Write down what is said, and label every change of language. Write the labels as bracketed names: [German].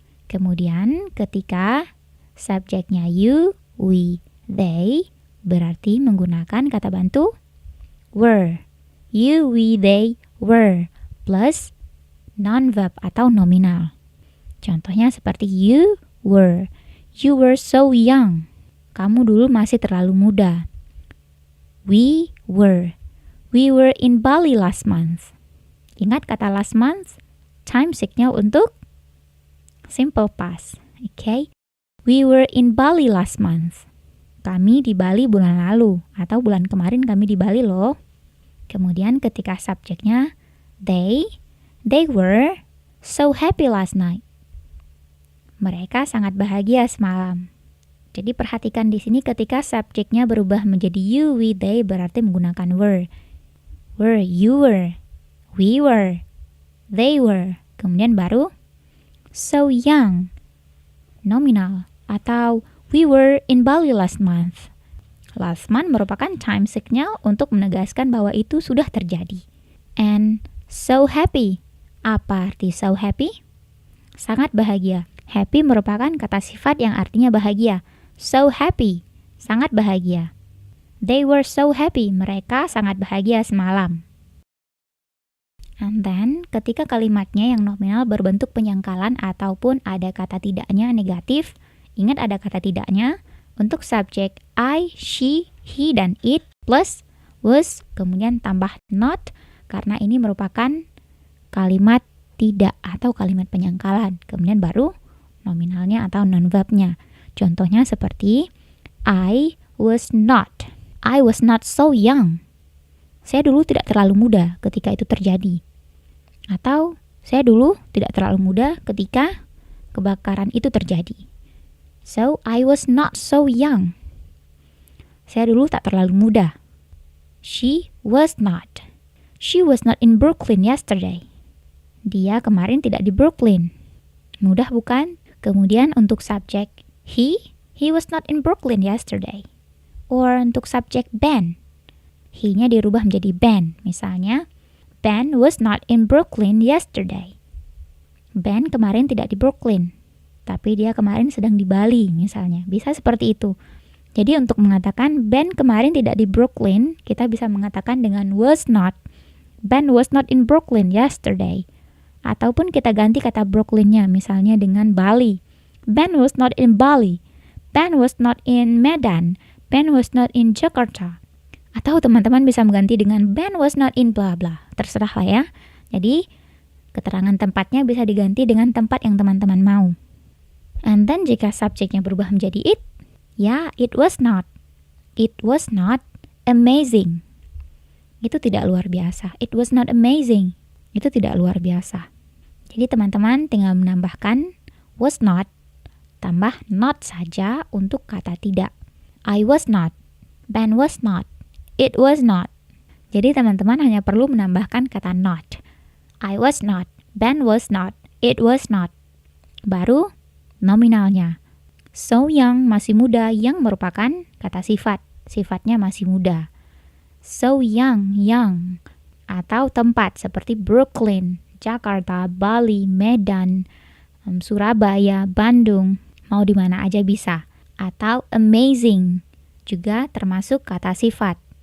[Indonesian] Kemudian ketika subjeknya you, we, they berarti menggunakan kata bantu were. [English] You, we, they, were plus non-verb atau nominal. Contohnya seperti you were. You were so young. [Indonesian] Kamu dulu masih terlalu muda. [English] We were. We were in Bali last month. [Indonesian] Ingat kata last month? Time sign-nya untuk simple past. [English] Okay? We were in Bali last month. [Indonesian] Kami di Bali bulan lalu. Atau bulan kemarin kami di Bali loh. Kemudian ketika subjeknya [English] they were so happy last night. [Indonesian] Mereka sangat bahagia semalam. Jadi perhatikan di sini ketika subjeknya berubah menjadi you, we, they berarti menggunakan were. [English] Were, you were, we were, they were. [Indonesian] Kemudian baru so young, nominal. [English] Atau we were in Bali last month. [Indonesian] Last month merupakan time signal untuk menegaskan bahwa itu sudah terjadi. [English] And so happy. [Indonesian] Apa arti so happy? Sangat bahagia. Happy merupakan kata sifat yang artinya bahagia. So happy, sangat bahagia. [English] They were so happy, [Indonesian] mereka sangat bahagia semalam. And then, ketika kalimatnya yang nominal berbentuk penyangkalan ataupun ada kata tidaknya negatif, ingat ada kata tidaknya untuk subjek I, she, he, dan it plus was, kemudian tambah not, karena ini merupakan kalimat tidak atau kalimat penyangkalan. Kemudian baru nominalnya atau non-verbnya. [English] Contohnya seperti I was not so young. [Indonesian] Saya dulu tidak terlalu muda ketika itu terjadi. Atau saya dulu tidak terlalu muda ketika kebakaran itu terjadi. [English] So, I was not so young. [Indonesian] Saya dulu tak terlalu muda. [English] She was not in Brooklyn yesterday. [Indonesian] Dia kemarin tidak di Brooklyn. Mudah bukan? Kemudian untuk subjek [English] he was not in Brooklyn yesterday. [Indonesian] Or untuk subjek Ben, he-nya dirubah menjadi Ben. [English] Misalnya, Ben was not in Brooklyn yesterday. [Indonesian] Ben kemarin tidak di Brooklyn, tapi dia kemarin sedang di Bali misalnya. Bisa seperti itu. Jadi untuk mengatakan Ben kemarin tidak di Brooklyn, kita bisa mengatakan dengan was not. [English] Ben was not in Brooklyn yesterday. [Indonesian] Ataupun kita ganti kata Brooklyn-nya misalnya dengan Bali. [English] Ben was not in Bali. Ben was not in Medan. Ben was not in Jakarta. [Indonesian] Atau teman-teman bisa mengganti dengan [English] Ben was not in bla bla. [Indonesian] Terserah lah ya. Jadi keterangan tempatnya bisa diganti dengan tempat yang teman-teman mau. And then jika subjeknya berubah menjadi it, ya [English] it was not. It was not amazing. [Indonesian] Itu tidak luar biasa. [English] It was not amazing. [Indonesian] Itu tidak luar biasa. Jadi teman-teman tinggal menambahkan was not, tambah not saja untuk kata tidak. [English] I was not, Ben was not, it was not. [Indonesian] Jadi teman-teman hanya perlu menambahkan kata not. [English] I was not, Ben was not, it was not. [Indonesian] Baru nominalnya. So young, masih muda, yang merupakan kata sifat. Sifatnya masih muda. So young, young. Atau tempat seperti Brooklyn, Jakarta, Bali, Medan, Surabaya, Bandung, mau di mana aja bisa. Atau amazing, juga termasuk kata sifat.